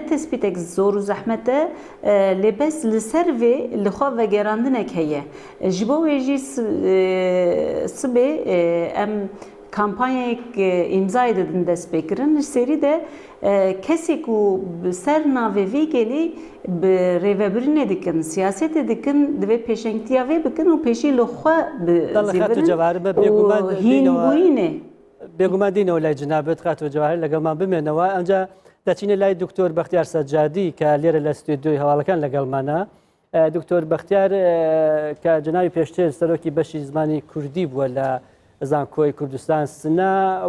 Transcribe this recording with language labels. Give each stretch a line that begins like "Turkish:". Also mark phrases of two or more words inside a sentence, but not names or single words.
Kurdish: tespîtek zor û zehmet e lêbes li ser vê li xwe vegerandinek heye ji bo wê jî sibê em kampanyayek îmzayê didin destpêkirin ji serî de kesê ku bi ser navê vê gelê bi rêvebirinê dikin siyasetê dikin divê pêşengtiya vê bikin û pêşî li xwe bi hînbûyînê
Central Kurdish: بێگومان دینەوە لای جنابێت خاتوە جەواهیر لەگەڵمان بمێنەوە ئەنجا دەچینە لای دکتۆر بەختیار سەجادی کە لێرە لە ستودیۆی هەواڵەکان لەگەڵمانە دکتۆر بەختیار کە جناوی پێشتر سەرۆکی بەشی زمانی کوردی بووە لە زانکۆی کوردستان سنا و